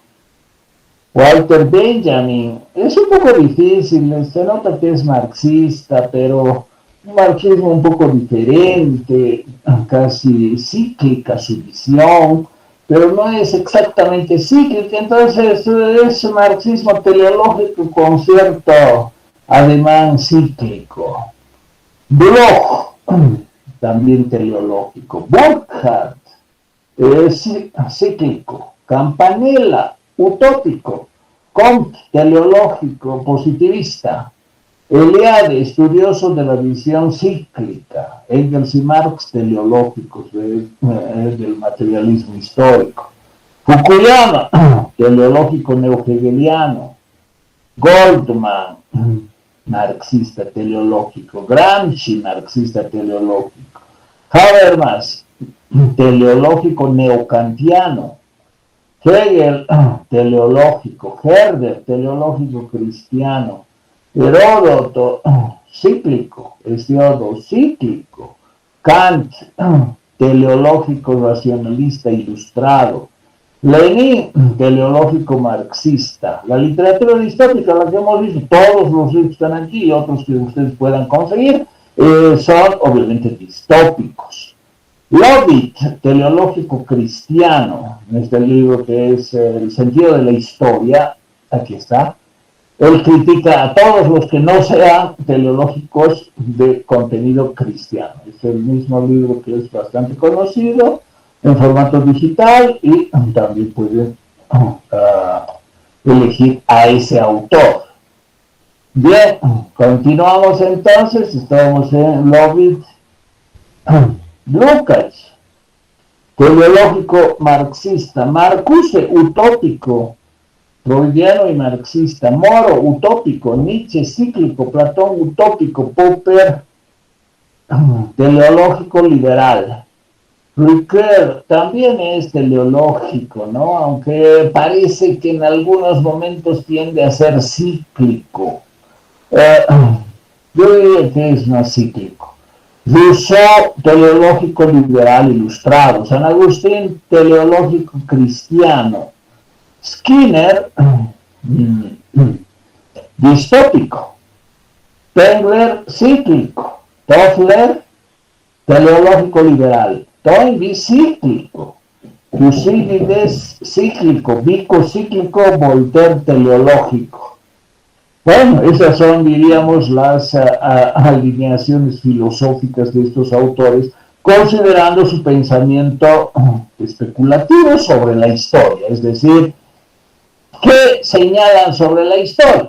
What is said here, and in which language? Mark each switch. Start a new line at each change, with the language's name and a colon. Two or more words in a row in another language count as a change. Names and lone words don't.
Spanish: Walter Benjamin, es un poco difícil, se nota que es marxista, pero un marxismo un poco diferente, casi cíclica su visión, pero no es exactamente cíclica, entonces es marxismo teleológico con cierto ademán cíclico. Bloch, también teleológico. Burkhardt, cíclico. Campanella, utópico. Comte, teleológico, positivista. Eliade, estudioso de la visión cíclica. Engels y Marx, teleológicos del materialismo histórico. Fukuyama, teleológico neohegeliano. Goldman, marxista teleológico. Gramsci, marxista teleológico. Habermas, teleológico neocantiano. Hegel, teleológico. Herder, teleológico cristiano. Heródoto, cíclico. Hesíodo, cíclico. Kant, teleológico racionalista ilustrado. Lenin, teleológico marxista. La literatura distópica, la que hemos visto, todos los libros que están aquí y otros que ustedes puedan conseguir, son obviamente distópicos. Lovett, teleológico cristiano, en este libro que es El sentido de la historia, aquí está. Él critica a todos los que no sean teleológicos de contenido cristiano. Es el mismo libro que es bastante conocido en formato digital y también pueden elegir a ese autor. Bien, continuamos entonces, estamos en Lovett. Lukács, teleológico marxista. Marcuse, utópico, freudiano y marxista. Moro, utópico. Nietzsche, cíclico. Platón, utópico. Popper, teleológico liberal. Ricoeur también es teleológico, ¿no? Aunque parece que en algunos momentos tiende a ser cíclico. Yo diría que es más cíclico. Rousseau, teleológico liberal ilustrado. San Agustín, teleológico cristiano. Skinner, distópico. Spengler, cíclico. Toffler, teleológico liberal. Toynbee, cíclico. Thucydides, cíclico. Vico, cíclico. Voltaire, teleológico. Bueno, esas son, diríamos, las alineaciones filosóficas de estos autores, considerando su pensamiento especulativo sobre la historia, es decir, ¿qué señalan sobre la historia?